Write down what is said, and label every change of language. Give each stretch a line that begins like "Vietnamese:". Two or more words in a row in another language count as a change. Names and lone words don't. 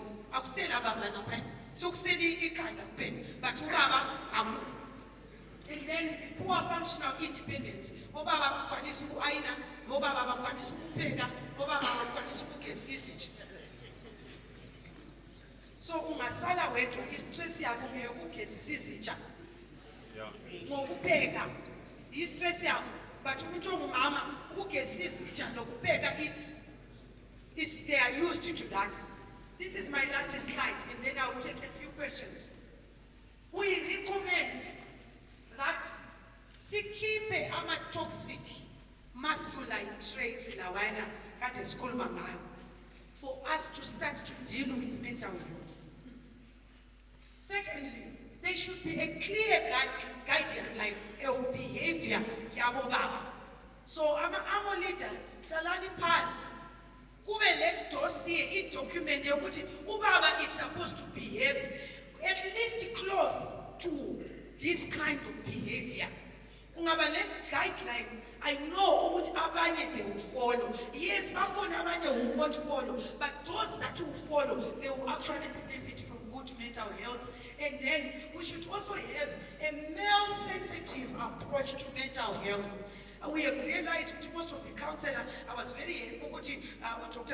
English: So but and then the poor functional independence.
North Ndebele: So ungasala wedwa istress yakho ngeyokugezisisa ngokupheka istress yakho, but umuntu ongumama ukugezisisa nokupheka
English: it's they are used to that. This is my last slide, and then I'll take a few questions. We recommend that sikhiphe ama-toxic masculine traits
North Ndebele: lawana kade sikhuluma ngayo
English: for us to start to deal with mental health. Secondly, there should be a clear guideline of behavior
North Ndebele: yabo baba.
English: So ama leaders
North Ndebele: hlalani phansi kube le
English: dossier document
North Ndebele: yokuthi ubaba
English: is supposed to behave at least close to this kind of behavior.
North Ndebele: Kungaba le
English: guideline, I know
North Ndebele: ukuthi abanye
English: they will follow. Yes,
North Ndebele: bakhona abanye
English: who won't follow, but those that will follow, they will actually benefit from good mental health. And then we should also have a male-sensitive approach to mental health. We have realized that most of the counselors, I was very happy Dr.